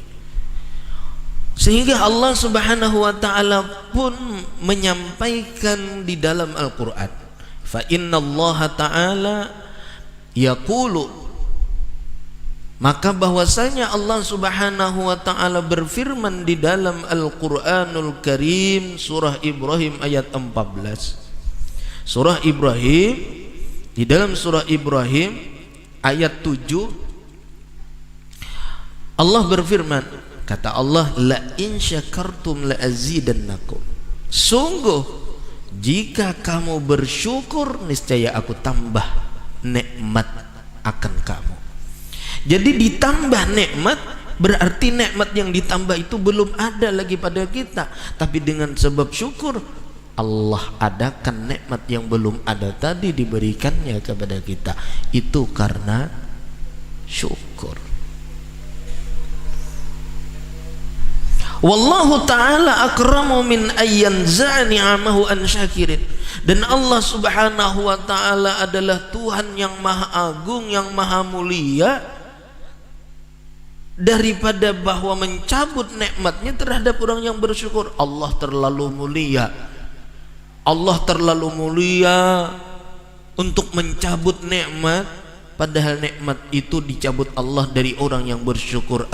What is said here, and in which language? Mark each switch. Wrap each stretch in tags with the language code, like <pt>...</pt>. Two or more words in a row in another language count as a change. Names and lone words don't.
<id>Sehingga Allah</id> <ar>سبحانه وتعالى</ar> <id>pun menyampaikan di dalam Al-Qur'an,</id> <ar>فإن الله تعالى يقول,</ar> <id>maka bahwasanya Allah</id> <ar>سبحانه وتعالى</ar> <id>berfirman di dalam Al-Qur'anul Karim, surah Ibrahim ayat 14. Surah Ibrahim, di dalam surah Ibrahim ayat 7, Allah berfirman, kata Allah,</id> <ar>لئن شكرتم لأزيدنكم.</ar> <id>Sungguh jika kamu bersyukur, niscaya aku tambah nikmat akan kamu. Jadi ditambah nikmat, berarti nikmat yang ditambah itu belum ada lagi pada kita, tapi dengan sebab syukur Allah adakan nikmat yang belum ada tadi diberikannya kepada kita. Itu karena syukur.</id> <ar>والله تعالى أكرم من أن ينزع نعمه عن شاكرين.</ar> <id>Dan Allah</id> <ar>سبحانه وتعالى</ar> <id>adalah Tuhan yang maha agung, yang maha mulia, daripada bahwa mencabut nikmatnya terhadap orang yang bersyukur. Allah terlalu mulia. Allah terlalu mulia untuk mencabut nikmat, padahal nikmat itu dicabut Allah dari orang yang bersyukur.</id>